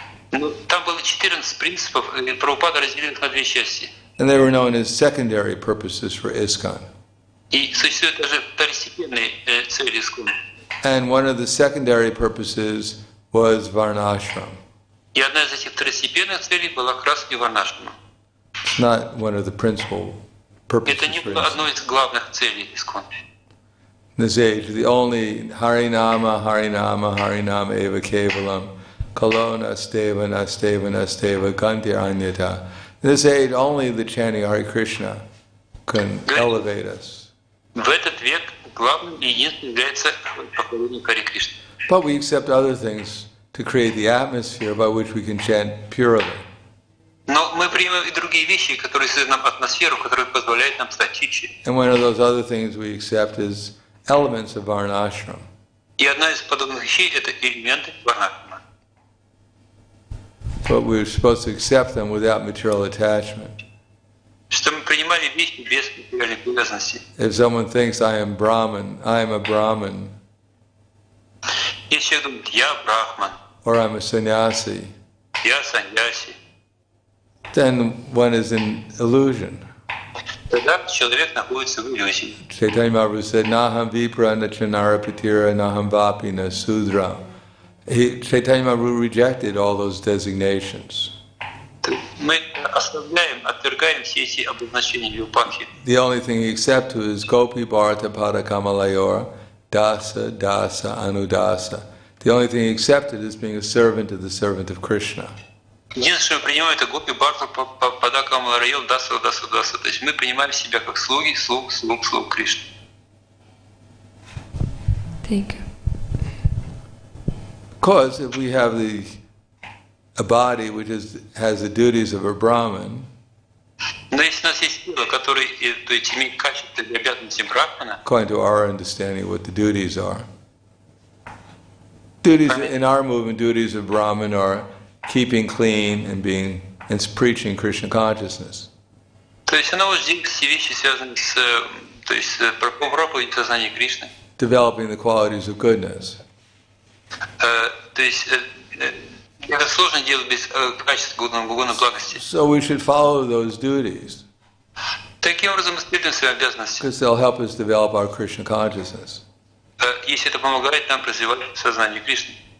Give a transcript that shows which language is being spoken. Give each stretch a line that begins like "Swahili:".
Russian: Там было 14 принципов, и Прабхупада разделил их на 2 части.
English: And they were known as secondary purposes for ISKCON.
Russian: И существуют даже второстепенные цели ИСККОН.
English: And one of the secondary purposes was Varnashram.
Russian: И одна из этих второстепенных целей была как раз и варнашрама.
English: It's not one of the principal purposes.
Russian: Это не было одной из главных целей ИСККОН.
English: In this age, the only
Sanskrit: Harinama, Harinama, Harinama eva kevalam, Kalona steva, nasteva, nasteva, gantir anyata.
English: In this age, only the chanting Hare Krishna can elevate us.
Russian: В этот век главным и единственным является поклонение Харе Кришне.
English: But we accept other things to create the atmosphere by which we can chant purely.
Russian: Но мы принимаем и другие вещи, которые создают нам атмосферу, которая позволяет нам стать чище.
English: And one of those other things we accept is elements of Varnashram.
Russian: И одна из подобных вещей — это элементы варнашрама.
English: But we're supposed to accept them without material attachment.
Russian: Что мы принимали вещи без материальной привязанности.
English: If someone thinks I am Brahman, I am a Brahman,
Russian: Если человек думает, я брахман,
English: or I'm a sannyasi,
Russian: я саньяси,
English: then one is in illusion.
Russian: тогда человек находится в иллюзии.
English: Chaitanya Mahaprabhu said,
Sanskrit: Naham vipra na chanarapatira naham vapi na sudra.
English: Chaitanya Mahaprabhu rejected all those designations.
Russian: Мы оставляем, отвергаем все эти обозначения випакхи.
English: The only thing he accepted is
Sanskrit: Gopi Bharata Pada Kamalayor, Dasa, Dasa, Anudasa.
English: The only thing he accepted is being a servant of the servant of Krishna.
Russian: Единственное, что мы принимаем, это
Sanskrit: гопи, барту, падака, малараил, дасу, дасу,
Russian: дасу. То есть мы принимаем себя как слуги, слуг Кришны.
English: Thank you. Because if we have a body which has the duties of a Brahmin,
Russian: Но если у нас есть тело, которое то есть, имеет качество и обязанности брахмана,
English: according to our understanding what the duties are. Duties in our movement, duties of Brahmin are keeping clean and preaching Krishna consciousness.
Russian: то есть оно вот здесь все вещи связаны с то есть, проповедью сознания Кришны.
English: Developing the qualities of goodness.
Russian: То есть это сложно делать без качества гуна благости.
English: So we should follow those duties
Russian: Таким образом мы следуем своим обязанностям.
English: because they'll help us develop our Krishna consciousness.
Russian: Если это помогает нам развивать сознание Кришны.